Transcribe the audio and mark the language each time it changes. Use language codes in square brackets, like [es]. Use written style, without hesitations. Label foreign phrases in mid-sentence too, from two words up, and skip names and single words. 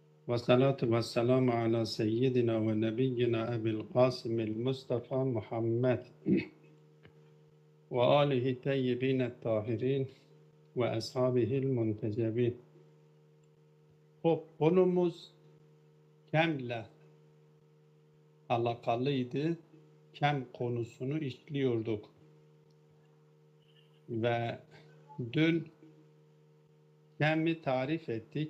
[ar] والصلاة والسلام على سيدنا ونبينا أبي القاسم المصطفى محمد وآله الطيبين الطاهرين [tr] ve ashabihil muntecebin. Konumuz kemle alakalıydı. Kem konusunu işliyorduk. Ve dün kemi tarif ettik.